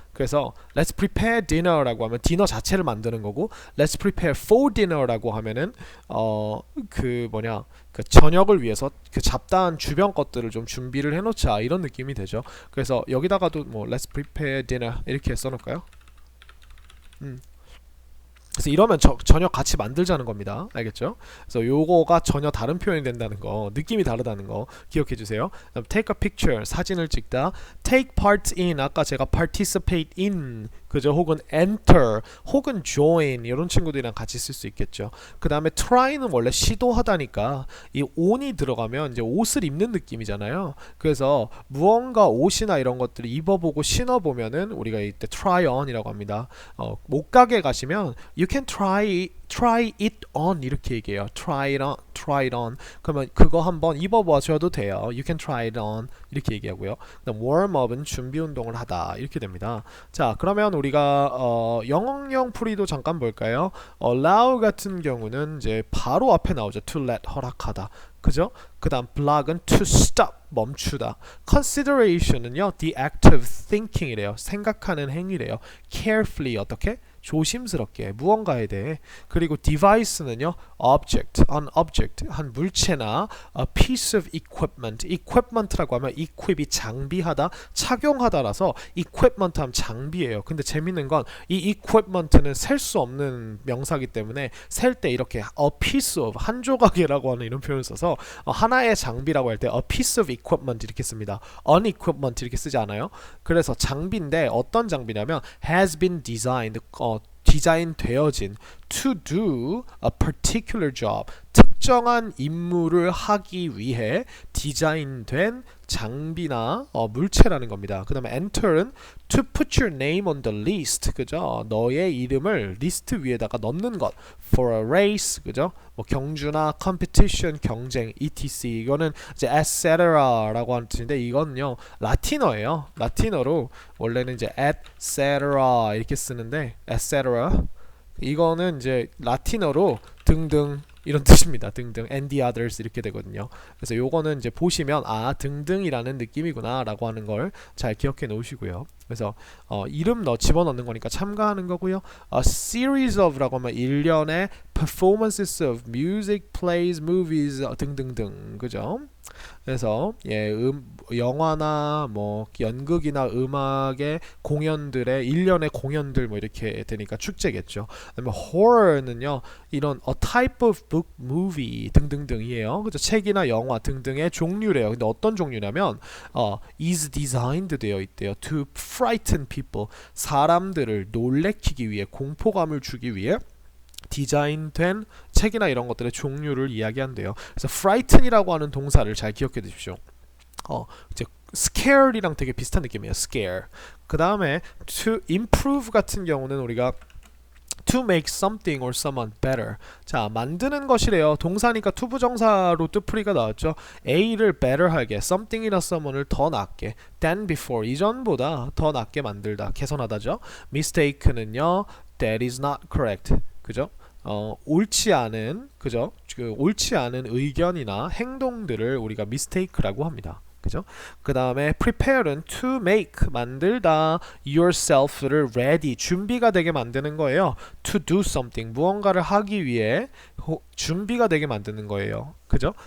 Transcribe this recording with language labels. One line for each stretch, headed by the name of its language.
Korean: 그래서
English: let's prepare dinner
Korean: 라고 하면 디너 자체를 만드는 거고
English: let's prepare for dinner
Korean: 라고 하면은 그 저녁을 위해서 그 잡다한 주변 것들을 좀 준비를 해놓자 이런 느낌이 되죠. 그래서 여기다가도 뭐
English: let's prepare dinner
Korean: 이렇게 써놓을까요? 그래서 이러면 전혀 같이 만들자는 겁니다. 알겠죠? 그래서 요거가 전혀 다른 표현이 된다는 거, 느낌이 다르다는 거 기억해 주세요.
English: take a picture,
Korean: 사진을 찍다.
English: take part in,
Korean: 아까 제가
English: participate in, 그죠?
Korean: 혹은 enter, 혹은 join 이런 친구들이랑 같이 쓸 수 있겠죠. 그 다음에 try는 원래 시도하다니까 이 on이 들어가면 이제 옷을 입는 느낌이잖아요. 그래서 무언가 옷이나 이런 것들을 입어보고 신어보면은 우리가 이때 try on이라고 합니다. 옷가게 가시면
English: you can try it on
Korean: 이렇게 얘기해요.
English: try it on
Korean: 그러면 그거 한번 입어보셔도 돼요.
English: you can try it on
Korean: 이렇게 얘기하고요. 그다음 warm up은 준비 운동을 하다 이렇게 됩니다. 자 그러면 우리가 영어형 풀이도 잠깐 볼까요? allow 같은 경우는 이제 바로 앞에 나오죠.
English: to let
Korean: 허락하다. 그죠? 그 다음 block은
English: to stop
Korean: 멈추다. consideration은요
English: the act of thinking
Korean: 이래요. 생각하는 행위래요. carefully 어떻게? 조심스럽게 무언가에 대해.
English: 그리고 device는요 object, an object
Korean: 한 물체나
English: a piece of equipment.
Korean: equipment라고 하면 equip이 장비하다, 착용하다라서 equipment 하면 장비예요. 근데 재밌는 건 이 equipment는 셀 수 없는 명사기 때문에 셀 때 이렇게 a piece of 한 조각이라고 하는 이런 표현을 써서 하나의 장비라고 할 때
English: a piece of equipment
Korean: 이렇게 씁니다.
English: an equipment
Korean: 이렇게 쓰지 않아요. 그래서 장비인데 어떤 장비냐면
English: has been designed
Korean: 디자인 되어진
English: to do a particular job
Korean: 특정한 임무를 하기 위해 디자인된 장비나 물체라는 겁니다. 그 다음에
English: enter은 to put your name on the list 그죠?
Korean: 너의 이름을 리스트 위에다가 넣는 것
English: for a race
Korean: 그죠? 뭐 경주나 competition 경쟁 etc 이거는 이제 etcetera라고 하는 뜻인데 이건요 라틴어예요. 라틴어로 원래는 이제 etcetera 이렇게 쓰는데 etcetera 이거는 이제 라틴어로 등등 이런 뜻입니다. 등등
English: and the others
Korean: 이렇게 되거든요. 그래서 요거는 이제 보시면 등등이라는 느낌이구나 라고 하는 걸 잘 기억해 놓으시고요. 그래서 이름 집어넣는 거니까 참가하는 거고요.
English: A series of
Korean: 라고 하면 일련의
English: performances of music, plays, movies
Korean: 등등등 그죠? 그래서 영화나 뭐 연극이나 음악의 공연들의 일련의 공연들 뭐 이렇게 되니까 축제겠죠.
English: 그다음에 horror는요 이런 a type of book, movie 등등등이에요.
Korean: 그죠? 책이나 영화 등등의 종류래요. 근데 어떤 종류냐면
English: is designed
Korean: 되어 있대요.
English: to frighten people
Korean: 사람들을 놀래키기 위해 공포감을 주기 위해 디자인된 책이나 이런 것들의 종류를 이야기한대요. 그래서 frighten이라고 하는 동사를 잘 기억해 두십시오. 이제 scare이랑 되게 비슷한 느낌이에요.
English: scare.
Korean: 그 다음에
English: to improve
Korean: 같은 경우는 우리가
English: to make something or someone better.
Korean: 자, 만드는 것이래요. 동사니까 투부정사로 뜻풀이가 나왔죠. A를 better하게, something이나 someone을 더 낫게,
English: than before,
Korean: 이전보다 더 낫게 만들다, 개선하다죠.
English: mistake는요, that is not correct.
Korean: 그죠? 옳지 않은, 그죠? 옳지 않은 의견이나 행동들을 우리가 mistake라고 합니다. 그죠? 그 다음에 prepare은
English: to make
Korean: 만들다 yourself를 ready 준비가 되게 만드는 거예요.
English: to do something
Korean: 무언가를 하기 위해 준비가 되게 만드는 거예요. 그죠?